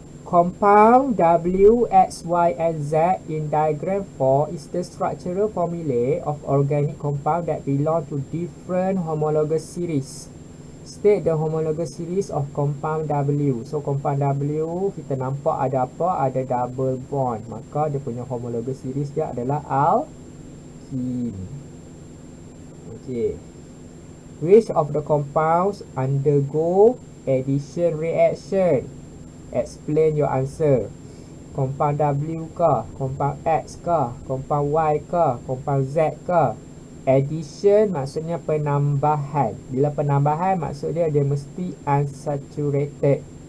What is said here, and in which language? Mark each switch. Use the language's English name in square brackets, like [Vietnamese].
[English] Compound W, X, Y and Z in diagram 4 is the structural formulae of organic compound that belong to different homologous series. State the homologous series of compound W. [Malay] So compound W kita nampak ada apa? Ada double bond. Maka dia punya homologous series dia adalah alkene. Okay. [English] Which of the compounds undergo addition reaction? Explain your answer. [Malay] Compound W ke? Compound X ke? Compound Y ke? Compound Z ke? Addition maksudnya penambahan. Bila penambahan maksud dia mesti unsaturated.